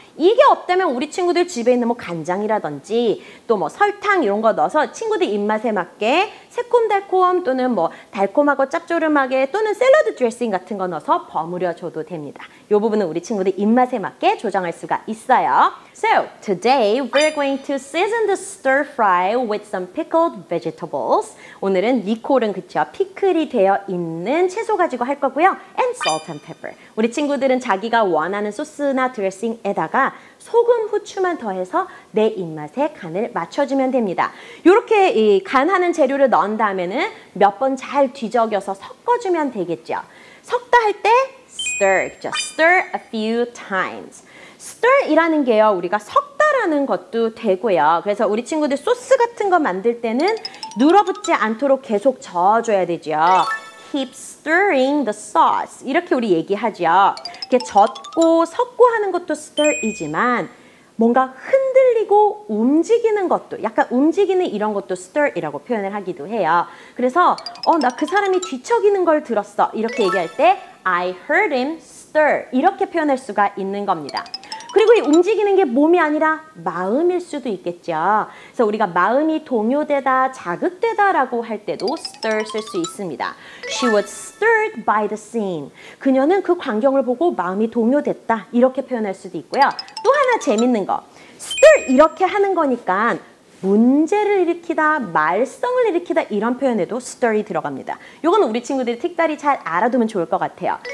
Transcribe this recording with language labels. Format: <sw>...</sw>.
<ko>이게 없다면 우리 친구들 집에 있는 뭐 간장이라든지 또 뭐 설탕 이런 거 넣어서 친구들 입맛에 맞게 새콤달콤 또는 뭐 달콤하고 짭조름하게 또는 샐러드 드레싱 같은 거 넣어서 버무려 줘도 됩니다. 이 부분은 우리 친구들 입맛에 맞게 조정할 수가 있어요.</ko> <en>So, today we're going to season the stir fry with some pickled vegetables.</en> <ko>오늘은 니콜은 그쵸, 피클이 되어 있는 채소 가지고 할 거고요.</ko> <en>And salt and pepper.</en> <ko>우리 친구들은 자기가 원하는 소스나 드레싱에다가 소금, 후추만 더해서 내 입맛에 간을 맞춰주면 됩니다. 이렇게 이 간하는 재료를 넣은 다음에는 몇 번 잘 뒤적여서 섞어주면 되겠죠. 섞다 할 때 stir, 그죠?</ko> <en>Stir a few times.</en> <ko>stir이라는 게요, 우리가 섞다라는 것도 되고요. 그래서 우리 친구들 소스 같은 거 만들 때는 눌어붙지 않도록 계속 저어줘야 되죠.</ko> <en>Keep stirring the sauce.</en> <ko>이렇게 우리 얘기하죠. 이렇게 젓고 섞고 하는 것도 stir이지만 뭔가 흔들리고 움직이는 것도, 약간 움직이는 이런 것도 stir이라고 표현을 하기도 해요. 그래서 나 그 사람이 뒤척이는 걸 들었어. 이렇게 얘기할 때</ko> <en>I heard him stir.</en> <ko>이렇게 표현할 수가 있는 겁니다. 그리고 이 움직이는 게 몸이 아니라 마음일 수도 있겠죠. 그래서 우리가 마음이 동요되다, 자극되다라고 할 때도 stir 쓸 수 있습니다.</ko> <en>She was stirred by the scene.</en> <ko>그녀는 그 광경을 보고 마음이 동요됐다. 이렇게 표현할 수도 있고요. 또 하나 재밌는 거. stir 이렇게 하는 거니까 문제를 일으키다, 말썽을 일으키다 이런 표현에도 stir이 들어갑니다. 이건 우리 친구들이 특별히 잘 알아두면 좋을 것 같아요.</ko>